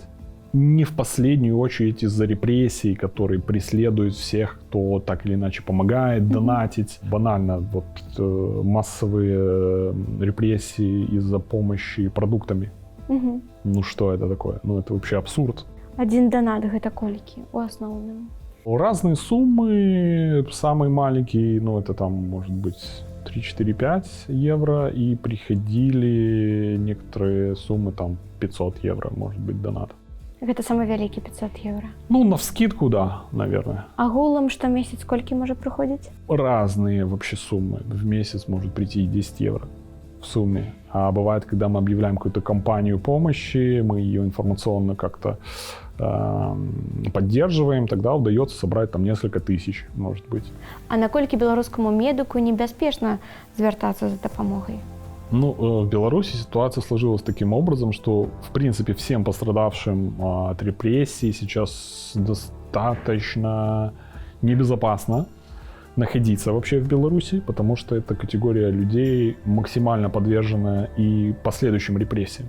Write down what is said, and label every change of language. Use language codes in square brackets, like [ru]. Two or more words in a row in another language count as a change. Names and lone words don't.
[ru] Не в последнюю очередь из-за репрессий, которые преследуют всех, кто так или иначе помогает, донатить. Банально вот массовые репрессии из-за помощи продуктами. Ну что это такое? Ну это вообще абсурд. Один донат [be] гэта колькі у асноўным? [ru] Разные суммы. Самый маленький, ну это там может быть 3-4-5 евро, и приходили некоторые суммы, там 500 евро, может быть, донат. [be] Гэта самы вялікі 500 евро. [ru] Ну, навскидку, да, наверное. [be] Агулам штомесяц колькі можа прыходзіць? [ru] Разные вообще суммы. В месяц может прийти и 10 евро в сумме. А бывает, когда мы объявляем какую-то кампанию помощи, мы ее информационно как-то поддерживаем, тогда удается собрать там несколько тысяч, может быть. [be] А наколькі беларускаму медыку небяспечна звяртацца за дапамогай? [ru] Ну, в Беларуси ситуация сложилась таким образом, что, в принципе, всем пострадавшим от репрессий сейчас достаточно небезопасно находиться вообще в Беларуси, потому что эта категория людей максимально подвержена и последующим репрессиям.